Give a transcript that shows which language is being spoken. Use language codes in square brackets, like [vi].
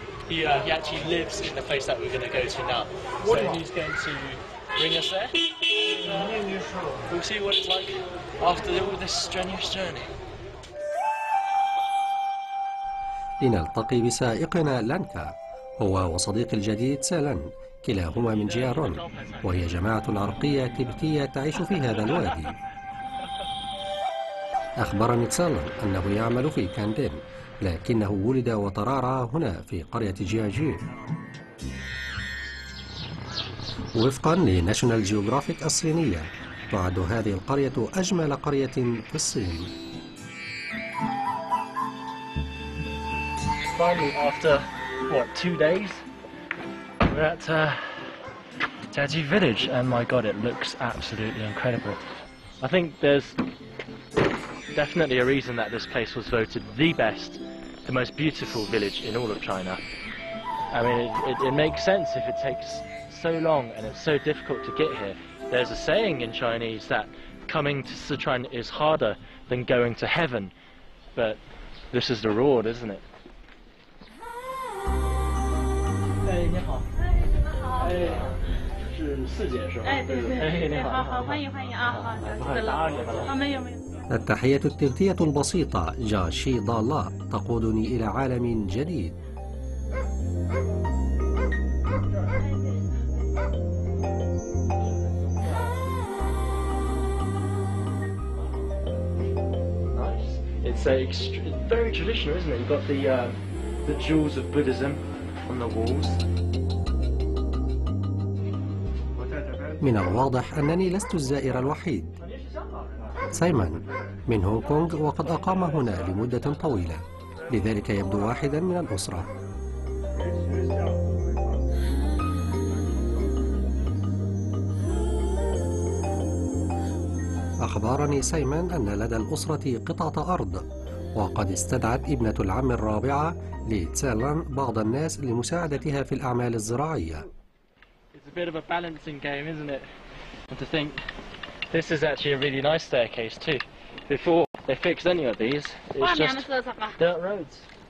[en] He actually lives in the place that we're going to go to now. So he's going to bring us there. We'll see what it's like after all this strenuous journey. [ar] لنلتقي بسائقنا لانكا، هو وصديق الجديد سالان، كلاهما من جيارون، وهي جماعة عرقية تبتية تعيش في هذا الوادي. أخبرني سالان أنه يعمل في كاندين، لكنه ولد وترعرع هنا في قرية جياجو. وفقا لناشونال جيوغرافيك الصينية، تعد هذه القرية أجمل قرية في الصين. [en] Finally, after 2 days, we're at Jiaji village, and my God, it looks absolutely incredible. I think there's definitely a reason that this place was voted the best, the most beautiful village in all of China. I mean, it makes sense if it takes so long and it's so difficult to get here. There's a saying in Chinese that coming to Sichuan is harder than going to heaven, but this is the reward, isn't it? [zh] 你好。是四姐是吧？对，你好，好，欢迎啊，好，是了，没有。 [ar] التحية التبتية البسيطة جاشي ضالا تقودني إلى عالم جديد. [en] It's very traditional, isn't it? You've got the jewels of Buddhism on the walls. [ar] من الواضح أنني لست الزائر الوحيد. سايمون من هونغ كونغ، وقد أقام هنا لمدة طويلة، لذلك يبدو واحدا من الأسرة. أخبرني سايمون أن لدى الأسرة قطعة أرض، وقد استدعت ابنة العم الرابعة لتسالان بعض الناس لمساعدتها في الأعمال الزراعية. [en] It's a bit of a balancing game, isn't it? And to think this is actually a really nice staircase too. Before they fixed any of these, it's just dirt roads.